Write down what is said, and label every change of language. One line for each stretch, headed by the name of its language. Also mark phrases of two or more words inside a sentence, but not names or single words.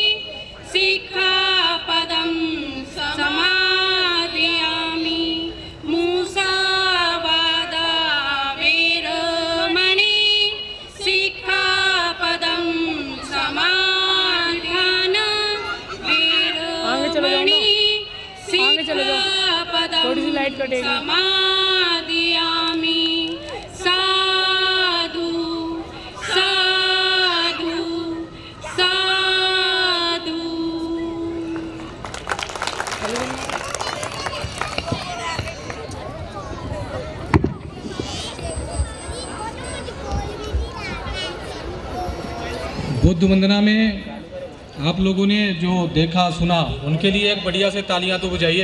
Pali: सिक्खापदं समाधियामि मुसावादा वेरमणि सिक्खापदं समाधियाना वेरमणि सिक्खापदं
Hindi: थोड़ी सी लाइट कटेगी।
Pali: समाधियामि साधु साधु साधु।
Hindi: बुद्ध वंदना में आप लोगों ने जो देखा सुना उनके लिए एक बढ़िया से तालियां तो बजाइए।